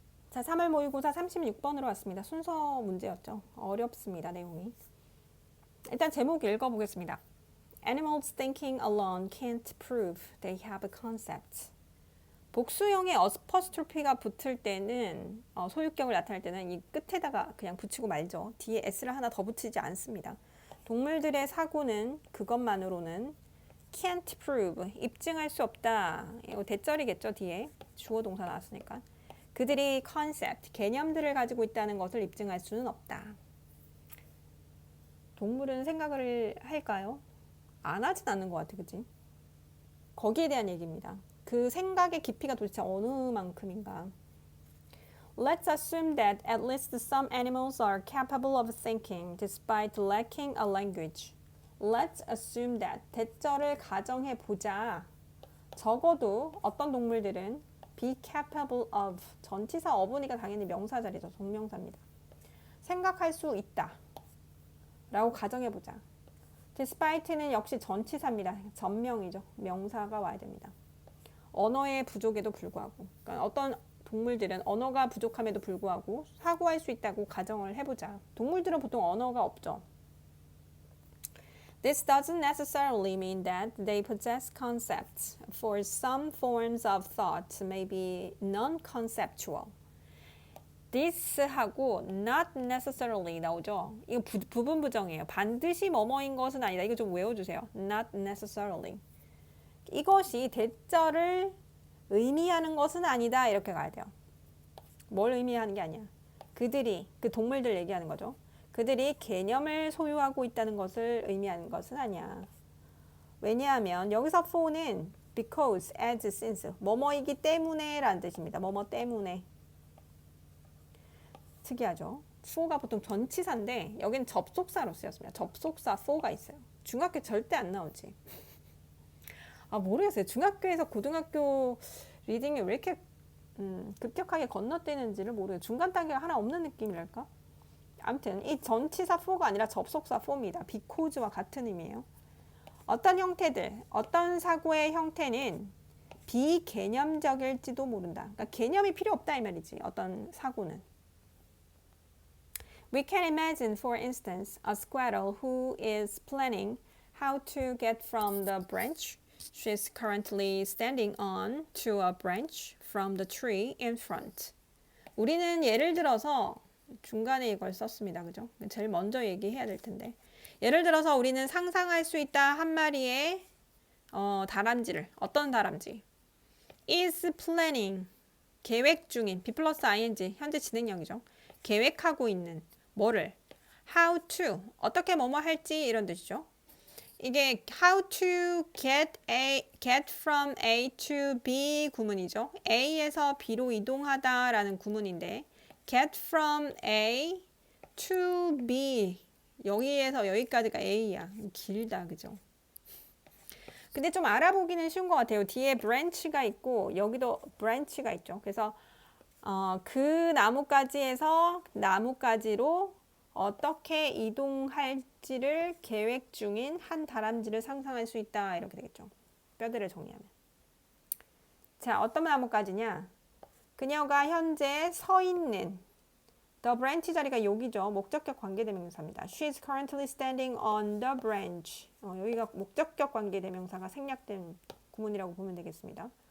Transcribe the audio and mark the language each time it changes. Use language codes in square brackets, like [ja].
[ko] 자, 3월 모의고사 36번으로 왔습니다. 순서 문제였죠. 어렵습니다, 내용이. 일단 제목 읽어보겠습니다. [en] Animals thinking alone can't prove they have a concept. [ko] 복수형의 어스퍼스트로피가 붙을 때는 소유격을 나타낼 때는 이 끝에다가 그냥 붙이고 말죠. 뒤에 s를 하나 더 붙이지 않습니다. 동물들의 사고는 그것만으로는 [en] can't prove, [ko] 입증할 수 없다. 이거 대절이겠죠, 뒤에. 주어 동사 나왔으니까. 그들이 컨셉트, 개념들을 가지고 있다는 것을 입증할 수는 없다. 동물은 생각을 할까요? 안 하진 않는 것 같아, 그치? 거기에 대한 얘기입니다. 그 생각의 깊이가 도대체 어느 만큼인가. [en] Let's assume that at least some animals are capable of thinking despite lacking a language. Let's assume that. [ko] 대절을 가정해 보자. 적어도 어떤 동물들은 [en] be capable of. [ko] 전치사 어분이가 당연히 명사 자리죠. 동명사입니다. 생각할 수 있다. 라고 가정해 보자. despite는 역시 전치사입니다. 전명이죠. 명사가 와야 됩니다. 언어의 부족에도 불구하고, 그러니까 어떤 동물들은 언어가 부족함에도 불구하고 사고할 수 있다고 가정을 해보자. 동물들은 보통 언어가 없죠. [en] This doesn't necessarily mean that they possess concepts, for some forms of thought may be non-conceptual. [ko] This하고 [en] not necessarily [ko] 나오죠. 이거 부분 부정이에요. 반드시 뭐뭐인 것은 아니다. 이거 좀 외워주세요. [en] Not necessarily. [ko] 이것이 대절을 의미하는 것은 아니다. 이렇게 가야 돼요. 뭘 의미하는 게 아니야. 그들이, 그 동물들 얘기하는 거죠. 그들이 개념을 소유하고 있다는 것을 의미하는 것은 아니야. 왜냐하면 여기서 for는 [en] because, as, since [ko] 뭐뭐이기 때문에 라는 뜻입니다. 뭐뭐 때문에. 특이하죠. for가 보통 전치사인데 여기는 접속사로 쓰였습니다. 접속사 for가 있어요. 중학교 절대 안 나오지. 모르겠어요. 중학교에서 고등학교 리딩이 왜 이렇게 급격하게 건너뛰는지를 모르겠어요. 중간 단계가 하나 없는 느낌이랄까? 아무튼 이 전치사 for가 아니라 접속사 for입니다. because와 같은 의미예요. 어떤 형태들, 어떤 사고의 형태는 비개념적일지도 모른다. 그러니까 개념이 필요 없다 이 말이지. 어떤 사고는. [en] We can imagine, for instance, a squirrel who is planning how to get from the branch she is currently standing on to a branch from the tree in front. [ko] 우리는 예를 들어서 중간에 이걸 썼습니다. 그죠? 제일 먼저 얘기해야 될 텐데. 예를 들어서 우리는 상상할 수 있다 한 마리의 다람쥐를. 어떤 다람쥐? [en] is planning. [ko] 계획 중인. be 플러스 ing. 현재 진행형이죠. 계획하고 있는. 뭐를? [en] how to. [ko] 어떻게 뭐뭐 할지 이런 뜻이죠. 이게 [en] how to get from A to B [ko] 구문이죠. A에서 B로 이동하다라는 구문인데 [en] get from A to B [ko] 여기에서 여기까지가 A야. 길다, 그죠? 근데 좀 알아보기는 쉬운 것 같아요. 뒤에 branch가 있고 여기도 branch가 있죠. 그래서 그 나뭇가지에서 나뭇가지로 어떻게 이동할지를 계획 중인 한 다람쥐를 상상할 수 있다. 이렇게 되겠죠. 뼈대를 정리하면. 자, 어떤 나뭇가지냐? 그녀가 현재 서 있는 [en] the branch [ko] 자리가 여기죠. 목적격 관계대명사입니다. [en] She is currently standing on the branch. [ko] 여기가 목적격 관계대명사가 생략된 구문이라고 보면 되겠습니다.